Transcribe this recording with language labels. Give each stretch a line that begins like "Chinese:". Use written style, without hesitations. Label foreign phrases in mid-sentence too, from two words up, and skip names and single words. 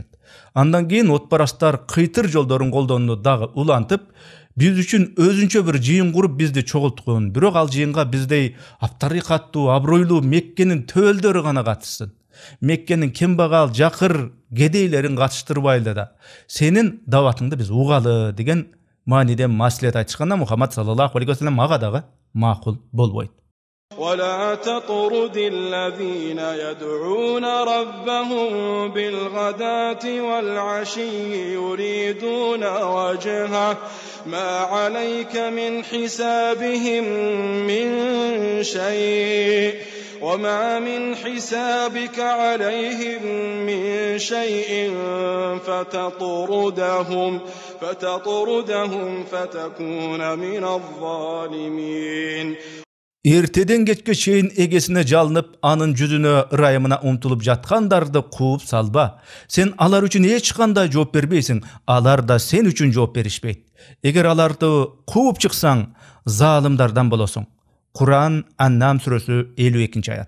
Kyrgyz: Андан кийин отбарастар кыйтыр жолдорун колдонууну дагы улантып, биз үчүн өзүнчө бир жыйын куруп бизди чогулткун, бирок ал жыйынга биздей аптарикаттуу, абройлуу Меккенин төөлдөрү гана катышсын. Меккенин кембагал, жакыр кедейлерин катыштырбайлы да. Сенин даватыңды биз угалы деген мааниде маслихат айтышканда Мухаммад
Arabic: صلى الله عليه وسلم
Kyrgyz: ага дагы макул болбойт.
Arabic: ولا تطرد الذين يدعون ربهم بالغداة والعشي يريدون وجهه ما عليك من حسابهم من شيء وما من حسابك عليهم من شيء فتطردهم فتكون من الظالمين.
Kyrgyz: Эртеден кечке чейин эгесине жалынып, анын жүзүнө, ырайымына умтулуп жаткандарды кууп салба. Сен алар үчүн эч кандай жооп бербейсиң, алар да сен үчүн жооп беришпейт. Эгер аларды кууп чыксаң, залымдардан болосуң. Кур'ан Аннам сүрөсү 52-аят.